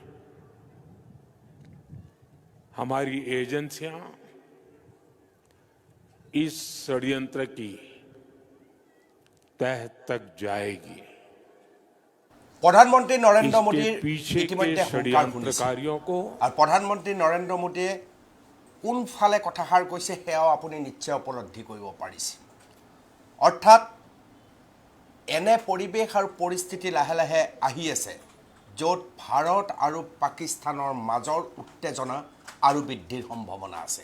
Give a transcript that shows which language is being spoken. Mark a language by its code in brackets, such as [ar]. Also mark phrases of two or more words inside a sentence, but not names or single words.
[hi] हमारी एजेंसियां इस षड्यंत्र की तह तक जाएगी। प्रधानमंत्री नरेंद्र मोदी पीछे के षड्यंत्रकारियों को और प्रधानमंत्री नरेंद्र मोदी [as] কোনফালে কথাষাৰ কৈছে সেয়াও আপুনি নিশ্চয় উপলব্ধি কৰিব পাৰিছে। অৰ্থাৎ এনে পৰিৱেশ আৰু পৰিস্থিতি লাহে লাহে আহি আছে য'ত ভাৰত আৰু পাকিস্তানৰ মাজৰ উত্তেজনা আৰু বৃদ্ধিৰ সম্ভাৱনা আছে।